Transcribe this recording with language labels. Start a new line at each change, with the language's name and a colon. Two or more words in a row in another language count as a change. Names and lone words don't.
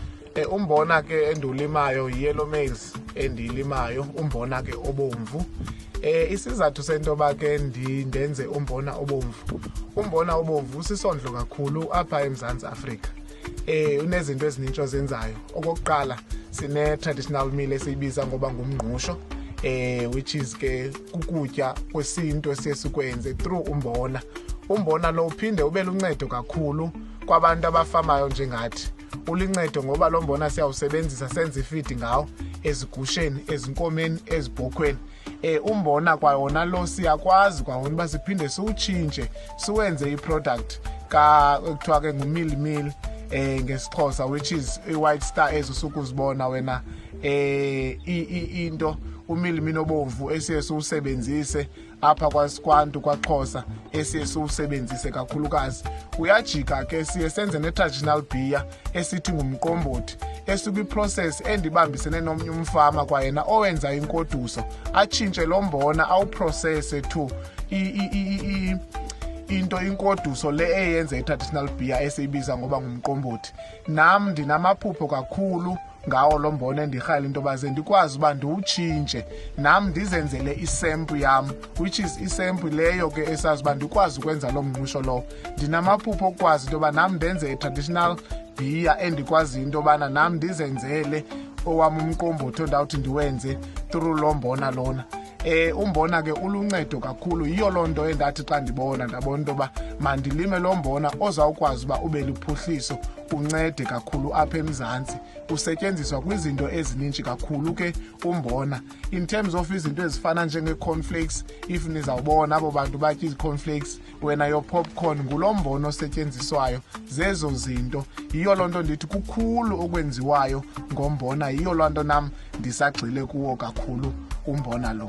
Xhosa: Umbona ke endulimayo
English: yellow maize
Xhosa: endilimayo, umbona ke obomvu. Isizathu sentoba ke ndenze umbona obomvu. Umbona obomvu usisondlo kakhulu apha eMzantsi Afrika. Unezinto ezinintsho zenzayo. Okokuqala sine
English: traditional meal
Xhosa: esiyibiza ngoba ngumngqusho,
English: which is
Xhosa: ke kukutya kwesintu esisikwenze through umbona. Umbona lo uphinde ube luncedo kakhulu kwabantu abafamayo njengathi. Ulincedo ngoba lo mbona siyawusebenzisa senze ifeed ngawo ezigusheni, ezinkomeni, ezibhokhweni. Umbona kwawona lo siyakwazi kwawona uba siphinde siwutshintshe siwenze iproduct ekuthiwa ke ngu-
English: meal meal
Xhosa: ngesixhosa,
English: which is
Xhosa: i-white star ezusukuzibona wena. Into umilimini obomvu esiye siwusebenzise apha kwasikwantu kwaXhosa esiye siwusebenzise kakhulukazi. Uyajika ke siye senze ne-
English: traditional beer
Xhosa: esithi ngumqombothi esikwi-process endibambisene nomnye umfama kwayena owenza inkoduso, atshintshe lo mbona awuprocesse to inkoduso le eyenza i-
English: traditional beer
Xhosa: esiyibiza ngoba ngumqombothi. Nam ndinamaphupho kakhulu ngawo lo mbona endirhayela into yoba ze ndikwazi uba ndiwutshintshe nam ndizenzele isempu yam,
English: which is
Xhosa: isempu leyo ke esazi uba ndikwazi ukwenza lo mngqusho lo. Ndinamaphupho okwazi into yoba nam ndenze i-
English: traditional beer
Xhosa: endikwaziyo into yobana nam ndizenzele owam umqombothi ondawuthi ndiwenze through lo mbona lona. Umbona ke uluncedo kakhulu, yiyo loo nto endathi xa ndabona into yoba mandilime lo mbona ozawukwazi uba ube luphuhliso, uncede kakhulu apha eMzantsi. Usetyenziswa kwizinto ezininji kakhulu ke umbona,
English: in terms of
Xhosa: izinto ezifana njenge-cornflakes. If nizawubona abo bantu batya izi-cornflakes, wena
English: your popcorn
Xhosa: ngulo mbona osetyenziswayo, zezo zinto. Yiyo loo nto ndithi kukhulu okwenziwayo ngombona, yiyo loo nto nam ndisagxile kuwo kakhulu umbona lo.